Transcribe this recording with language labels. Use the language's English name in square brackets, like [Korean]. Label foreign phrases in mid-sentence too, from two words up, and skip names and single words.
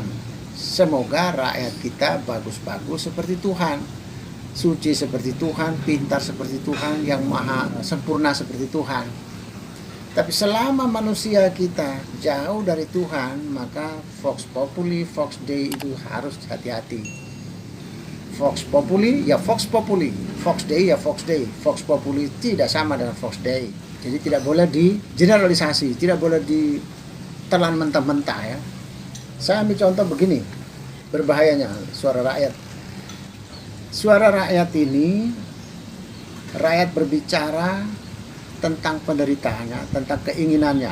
[Indonesian] Semoga rakyat kita bagus-bagus seperti Tuhan, suci seperti Tuhan, pintar seperti Tuhan, yang maha sempurna seperti Tuhan. Tapi selama manusia kita jauh dari Tuhan, maka [Latin] Vox Populi, Vox Dei [Indonesian] itu harus hati-hati. [Latin] Vox Populi ya Vox Populi, Vox Dei ya Vox Dei. Vox Populi [Indonesian] tidak sama dengan [Latin] Vox Dei. [Indonesian] Jadi tidak boleh digeneralisasi, tidak boleh ditelan mentah-mentah ya. Saya ambil contoh begini, berbahayanya suara rakyat. Suara rakyat ini, rakyat berbicara tentang penderitaannya, tentang keinginannya.